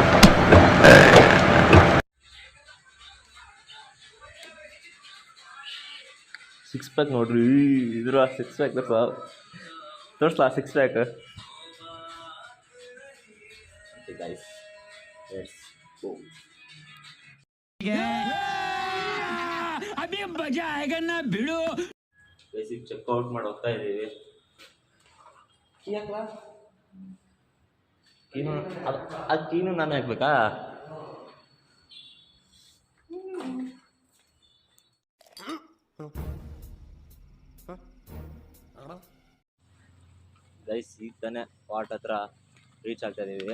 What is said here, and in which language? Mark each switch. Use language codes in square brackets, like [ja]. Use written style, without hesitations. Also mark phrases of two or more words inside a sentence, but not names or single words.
[kn] 6 ಪ್ಯಾಕ್ ನೋಡ್ರಿ. ಇದ್ರ 6 ಪ್ಯಾಕ್ ತೋರಿಸ್ಲಾ 6 ಪ್ಯಾಕ್? [en] guys let's go. [hi] अभी मजा आएगा ना भिड़ो. [en] basic checkout [kn] ಮಾಡಿ ಹೋಗ್ತಾ ಇದ್ದೀವಿ. ಅದು ಕೀನು ನಾನು ಹಾಕ್ಬೇಕಾ? ಗೈಸ್, ಈಗ ತಾನೇ ಫಾರ್ಟ್ ಹತ್ರ ರೀಚ್ ಆಗ್ತಾ ಇದ್ದೀವಿ.